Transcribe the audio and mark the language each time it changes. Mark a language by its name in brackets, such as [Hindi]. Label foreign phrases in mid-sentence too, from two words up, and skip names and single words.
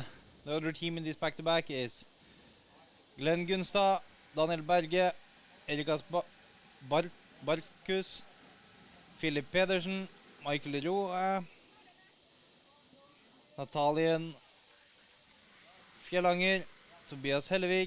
[English] other team in this back-to-back is Glenn Gunstad, Daniel Berge, Erikas Barkus, Philip Pedersen, Michael Roe, Natalien Fjellanger, Tobias Hellevik.